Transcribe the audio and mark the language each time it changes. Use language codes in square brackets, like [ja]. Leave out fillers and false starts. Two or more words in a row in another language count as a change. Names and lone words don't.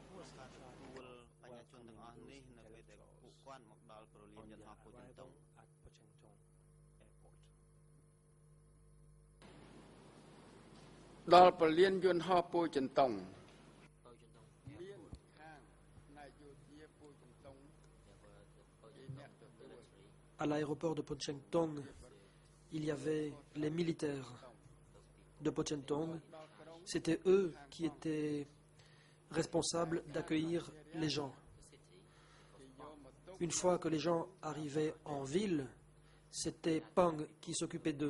[en] At Pochentong Airport. [km] ដល់ពលានយន្តហោះពូជន្តុងមានខាងផ្នែកយោធាពូជន្តុងជាអ្នកទទួល [fr] À l'aéroport de Pochentong, il y avait les militaires de Pochentong. C'était eux qui étaient responsables d'accueillir les gens. Une fois que les gens arrivaient en ville, c'était Pang qui s'occupait d'eux.